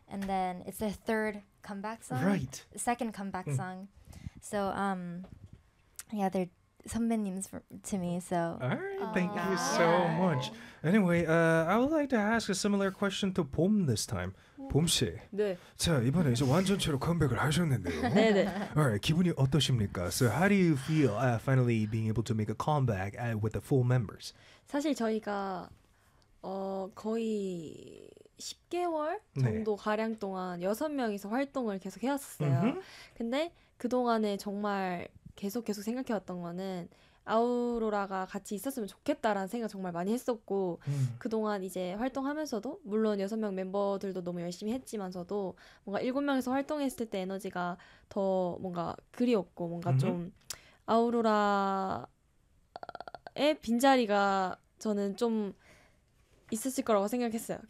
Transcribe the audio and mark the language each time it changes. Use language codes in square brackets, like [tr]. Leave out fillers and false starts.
[en] And then it's their third comeback song. Right. Second comeback song. So, they're 선배님's to me, so. Alright, thank you so much. Anyway, I would like to ask a similar question to Pom this time. [ko] Pom 씨. 네. 자, 이번에 이제 완전체로 컴백을 하셨는데요. 네, 네. [en] Alright, [ko] 기분이 어떠십니까? [en] So how do you feel finally being able to make a comeback with the full members? [ko] 사실 저희가 거의 10개월 정도 네. 가량 동안 6명이서 활동을 계속 해왔었어요. Mm-hmm. 근데 그동안에 정말 계속 생각해왔던 거는 아우로라가 같이 있었으면 좋겠다라는 생각 정말 많이 했었고 그동안 이제 활동하면서도 물론 6명 멤버들도 너무 열심히 했지만서도 뭔가 7명에서 활동했을 때 에너지가 더 뭔가 그리웠고 뭔가 좀 아우로라의 빈자리가 저는 좀 있었을 거라고 생각했어요.